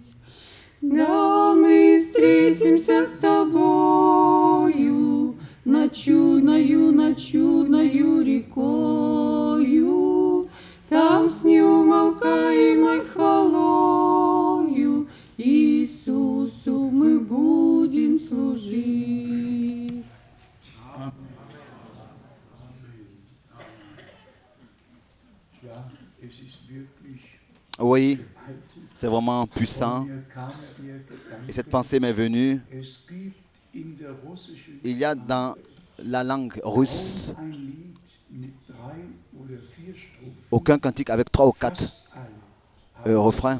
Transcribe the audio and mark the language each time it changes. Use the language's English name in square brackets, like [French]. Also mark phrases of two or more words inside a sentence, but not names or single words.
[Russian] Да, мы встретимся с тобою над чудною рекою, там с неумолкаемой хвалою Иисусу мы будем служить. [French] Oui, c'est vraiment puissant. Et cette pensée m'est venue. Il y a dans la langue russe aucun cantique avec 3 ou 4 refrains.